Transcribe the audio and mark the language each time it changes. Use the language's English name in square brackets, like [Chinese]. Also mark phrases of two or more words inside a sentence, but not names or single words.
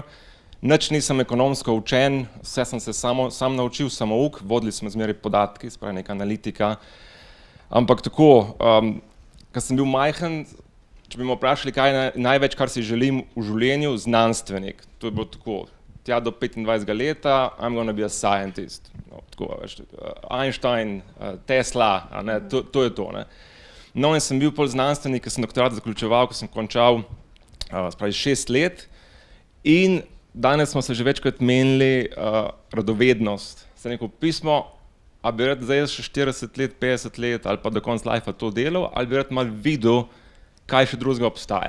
[Slovenian] Nič nisem ekonomsko učen, vse sem se sam naučil, samouk, vodili smo zmeraj podatki, spravi neka analitika. Ampak tako, ko sem bil majhen, če bi me vprašali, kaj je največ, kar si želim v življenju, znanstvenik. To je bilo tako. Tja do 25 leta, [English] I'm gonna be a scientist. [Slovenian] No, tako, Einstein, Tesla, to je to. No in sem bil pol znanstvenik, ko sem doktorat zaključeval, ko sem končal 6 let in danes smo se že večkrat menili radovednost. Sem rekel, pismo, a bi rad zdaj še 40 let, 50 let ali pa do konca lifea to delal, ali bi rad malo videl, kaj še drugega obstaja.